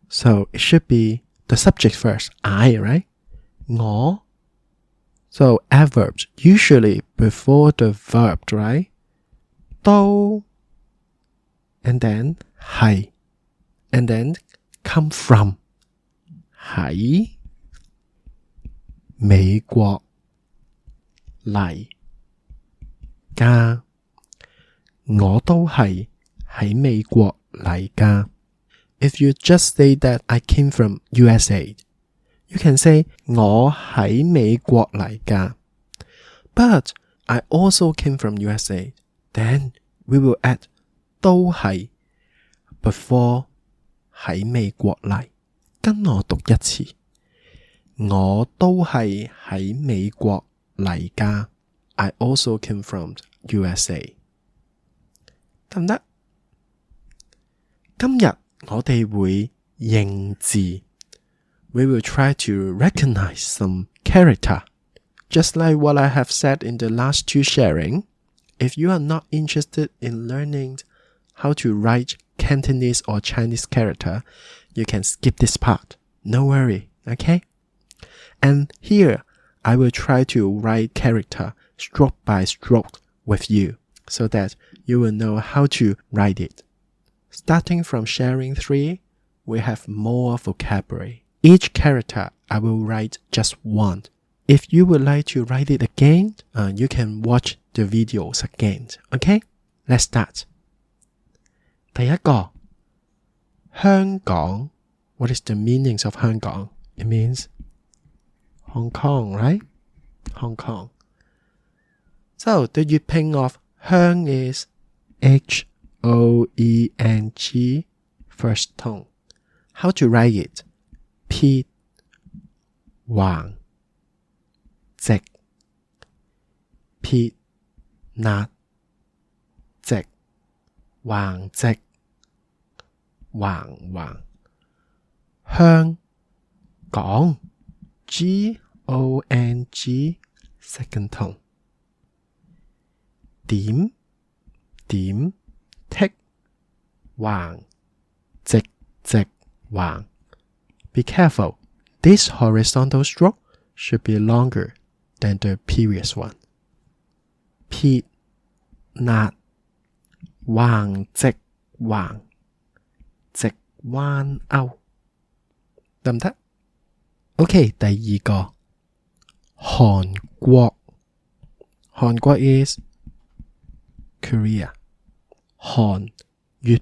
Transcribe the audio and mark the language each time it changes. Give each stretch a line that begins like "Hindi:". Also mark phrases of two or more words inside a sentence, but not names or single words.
English: So it should be the subject first, I, right?
Cantonese: 我.
English: So adverbs usually before the verb, right? 都 and then 係 and then come from
Cantonese: 喺美國嚟㗎我都係喺美國嚟㗎
English: If you just say that I came from USA, you can say
Cantonese: 我喺美國嚟㗎
English: But I also came from USA. Then we will add
Cantonese: 都係 before 喺美國嚟跟我讀一次我都係喺美國嚟㗎
English: I also came from USA
Cantonese: 得唔得？今日我哋會認字
English: We will try to recognize some character Just like what I have said in the last two sharing If you are not interested in learning how to write Cantonese or Chinese character, you can skip this part. No worry, okay? And here, I will try to write character stroke by stroke with you so that you will know how to write it. Starting from sharing 3, we have more vocabulary. Each character, I will write just one. If you would like to write it again, you can watch the videos again. Okay? Let's start.
Cantonese: 第一個香港
English: What is the meaning of 香港? It means Hong Kong, right? Hong Kong. So the Jyutping of 香 is H-O-E-N-G first tone. How to write it?
Cantonese: 撇橫直撇捺直橫直橫橫香港
English: G-O-N-G second tone
Cantonese: 點點剔橫直直
English: 橫 Be careful, this horizontal stroke should be longer than the previous one
Cantonese: 撇捺橫直橫直彎勾得唔得 OK 第二個韓國韓國
English: is Korea
Cantonese: 韓粵